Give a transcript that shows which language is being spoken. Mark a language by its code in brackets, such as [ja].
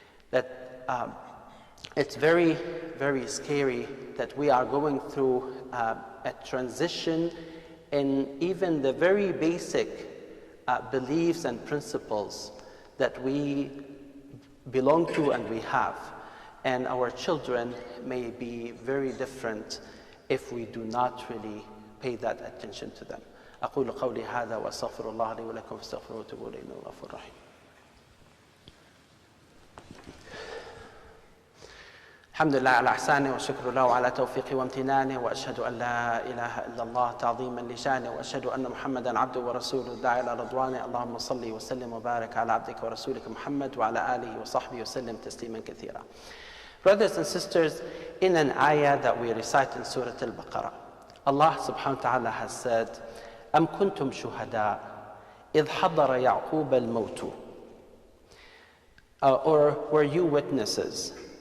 [en] That it's very, very scary that we are going through a transition in even the very basic beliefs and principles that we belong to and we have. And our children may be very different if we do not really pay that attention to them. [ar] أقول قولي هذا وأستغفر الله لي ولكم فاستغفروه وتوبوا إليه إنه غفور رحيم. الحمد لله على إحسانه والشكر له على توفيقه وامتنانه وأشهد أن لا إله إلا الله تعظيما لشانه وأشهد أن محمدا عبده ورسوله الداعي إلى رضوانه اللهم صل وسلم وبارك على عبدك ورسولك محمد وعلى آله وصحبه وسلم تسليما كثيرا. [en] Brothers and sisters, in an ayah that we recite in Surah Al-Baqarah, Allah subhanahu wa ta'ala has said, [ar] أَمْ كُنْتُمْ شُهَدَاءَ إِذْ حَضَرَ يَعْقُوبَ الْمَوْتُ, [en] or were you witnesses